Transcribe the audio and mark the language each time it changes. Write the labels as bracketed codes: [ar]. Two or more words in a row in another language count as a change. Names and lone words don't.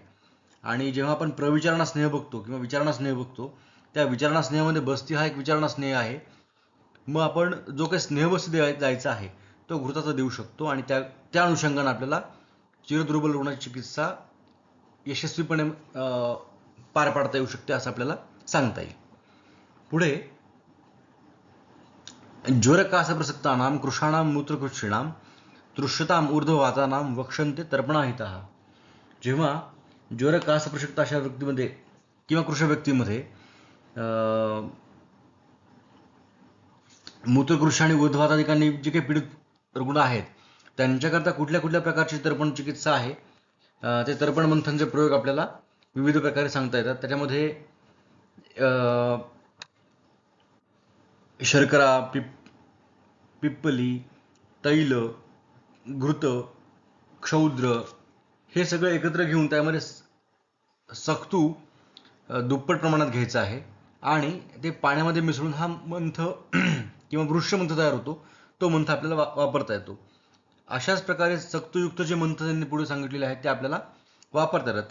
[mr] आणि जेव्हा आपण प्रविचारणा स्नेह बघतो किंवा विचारणा स्नेह बघतो, त्या विचारणा स्नेहामध्ये बस्ती हा एक विचारणा स्नेह आहे. मग आपण जो काही स्नेहबस्ती द्यायचा आहे तो घृताचा देऊ शकतो, आणि त्या अनुषंगाने आपल्याला चिरदुर्बल रुग्णाची चिकित्सा यशस्वीपणे पार पाडता येऊ शकते असं आपल्याला सांगता येईल. [sa] पुढे ज्वरकासप्रसक्तानां कृशाणां मूत्रकृच्छिणां तृष्यतां ऊर्ध्ववातानां वक्षन्ते तर्पणाहिताः. [mr] जेव्हा ज्वरकासप्रसक्त अशा व्यक्तीमध्ये किंवा कृश व्यक्तीमध्ये मूत्रकृश आणि ऊर्ध्ववाताधिकांनी जे काही पीडित रुग्ण आहेत त्यांच्याकरता कुठल्या कुठल्या प्रकारची तर्पण चिकित्सा आहे, ते तर्पण मंथनचे प्रयोग आपल्याला विविध प्रकारे सांगता येतात. त्याच्यामध्ये शर्करा, पिप्पली, तैल, घृत, क्षौद्र हे सगळं एकत्र घेऊन त्यामध्ये सक्तू दुप्पट प्रमाणात घ्यायचा आहे, आणि ते पाण्यामध्ये मिसळून हा मंथ किंवा वृक्ष मंथ तयार होतो, तो मंथ आपल्याला वापरता येतो. अशाच प्रकारे सक्तुयुक्त जे मंथ त्यांनी पुढे सांगितलेले आहेत ते आपल्याला वापरता येतात.